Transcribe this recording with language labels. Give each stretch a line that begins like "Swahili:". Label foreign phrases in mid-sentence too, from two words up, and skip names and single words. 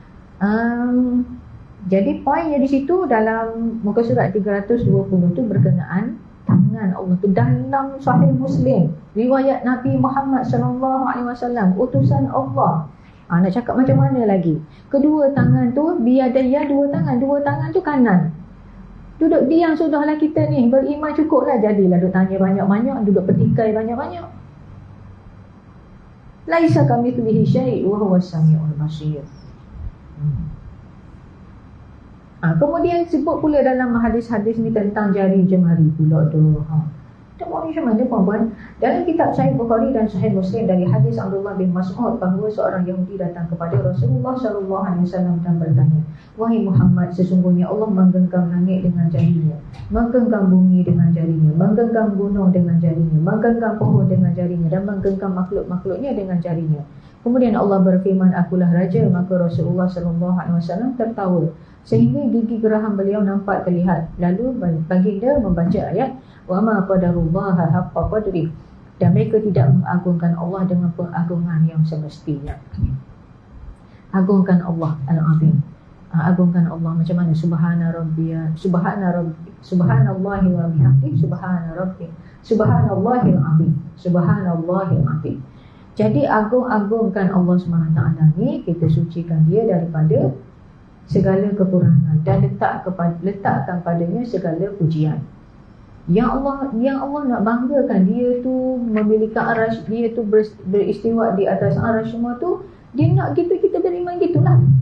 Malay: Jadi poinnya di situ dalam muka surat 320 tu berkenaan tangan Allah tu dalam Sahih Muslim, riwayat Nabi Muhammad SAW, utusan Allah. Nak cakap macam mana lagi? Kedua tangan tu biadaya, dua tangan tu kanan. Duduk diam sudahlah kita ni, beriman cukuplah, jadilah duduk tanya banyak-banyak, duduk petikai banyak-banyak.
Arabic: ليس كمثله شيء وهو السميع البصير.
Malay: Kemudian sebut pula dalam hadis-hadis ni tentang jari jemari pula tu. Kita buat macam mana puan-puan? Dalam kitab Sahih Bukhari dan Sahih Muslim dari hadis Abdullah bin Mas'ud bahawa seorang Yahudi datang kepada Rasulullah SAW dan bertanya, "Wahai Muhammad, sesungguhnya Allah menggenggam langit dengan jarinya, menggenggam bumi dengan jarinya, menggenggam gunung dengan jarinya, menggenggam pohon dengan jarinya, dan menggenggam makhluk-makhluknya dengan jarinya." Kemudian Allah berfirman, "Akulah raja." Maka Rasulullah SAW tertawa sehingga gigi geraham beliau nampak terlihat. Lalu baginda membaca ayat,
Arabic: "وما قدروا الله حق قدره."
Malay: Dan mereka tidak mengagungkan Allah dengan pengagungan yang semestinya. Agungkan Allah Al-Azim. Agungkan Allah macam mana?
Arabic: سبحان الله وبحمده، سبحان الله العظيم، سبحان الله العظيم.
Malay: Jadi agungkan Allah SWT ni, kita sucikan dia daripada segala kekurangan dan letakkan padanya segala pujian. Yang Allah nak banggakan dia tu memiliki arasy, dia tu beristiwa di atas arasy semua tu, dia nak kita beriman gitulah.